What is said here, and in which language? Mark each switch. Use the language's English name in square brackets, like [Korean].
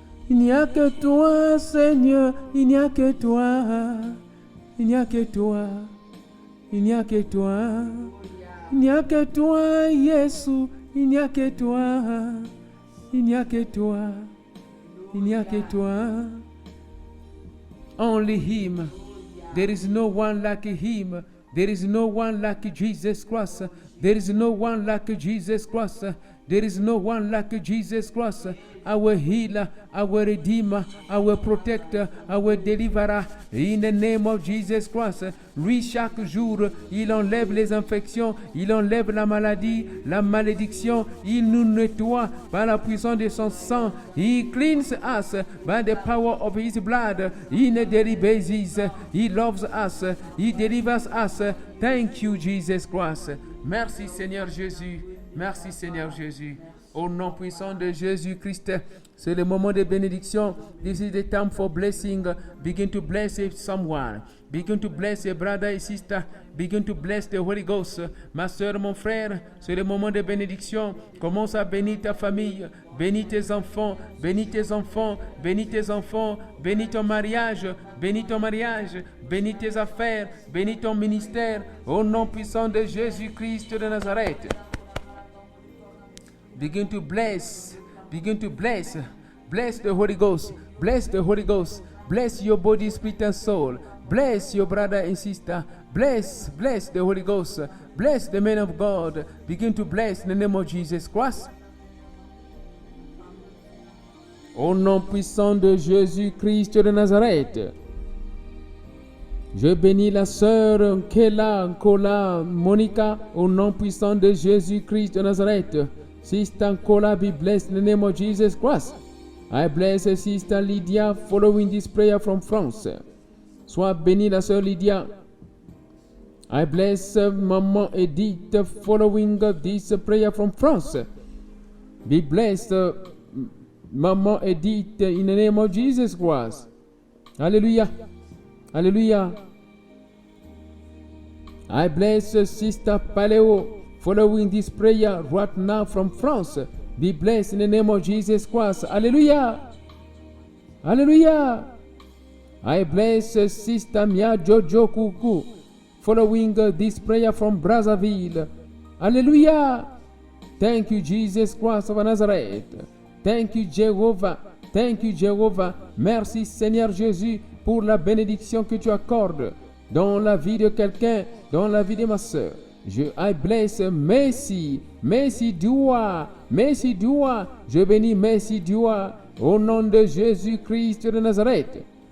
[French] Il n'y a que toi, Seigneur, il n'y a que toi, il n'y a que toi, il n'y a que toi, il n'y a que toi, Jésus, il n'y a que toi, il n'y a que toi, il n'y a que toi. [English] Only Him. There is no one like Him. There is no one like Jesus Christ. There is no one like Jesus Christ. There is no one like Jesus Christ, our healer, our redeemer, our protector, our deliverer. In the name of Jesus Christ, [French] lui, chaque jour, il enlève les infections, il enlève la maladie, la malédiction, il nous nettoie par la puissance de son sang. [English] He cleans us by the power of His blood in a daily basis. He loves us, He delivers us. Thank you, Jesus Christ. [French] Merci, Seigneur Jésus. Merci Seigneur Jésus. Au nom puissant de Jésus-Christ, c'est le moment de bénédiction. [English] This is the time for blessing. Begin to bless someone. Begin to bless a brother and sister. Begin to bless the Holy Ghost. [French] Ma soeur, mon frère, c'est le moment de bénédiction. Commence à bénir ta famille. Bénis tes enfants. Bénis tes enfants. Bénis tes enfants. Bénis ton mariage. Bénis ton mariage. Bénis tes affaires. Bénis ton ministère. Au nom puissant de Jésus-Christ de Nazareth. [English] Begin to bless. Begin to bless. Bless the Holy Ghost. Bless the Holy Ghost. Bless your body, spirit, and soul. Bless your brother and sister. Bless the Holy Ghost. Bless the man of God. Begin to bless in the name of Jesus Christ. [French] Au nom puissant de Jésus-Christ de Nazareth. Je bénis la sœur Kela, Kola, Monica, au nom puissant de Jésus-Christ de Nazareth. [English] Sister Kola, be blessed in the name of Jesus Christ. I bless Sister Lydia following this prayer from France. [French] Sois bénie la sœur Lydia. [English] I bless Maman Edith following this prayer from France. Be blessed, Maman Edith, in the name of Jesus Christ. Hallelujah. Hallelujah. I bless Sister Paleo following this prayer right now from France. Be blessed in the name of Jesus Christ. Hallelujah. Hallelujah. I bless Sister Mia Jojo Kuku following this prayer from Brazzaville. Hallelujah. Thank you, Jesus Christ of Nazareth. Thank you, Jehovah. Thank you, Jehovah. [French] Merci, Seigneur Jésus, pour la bénédiction que tu accordes dans la vie de quelqu'un, dans la vie de ma soeur. [English] I bless Messi Dua. [French] Je bénis Messi Dua Au nom de Jésus-Christ de Nazareth.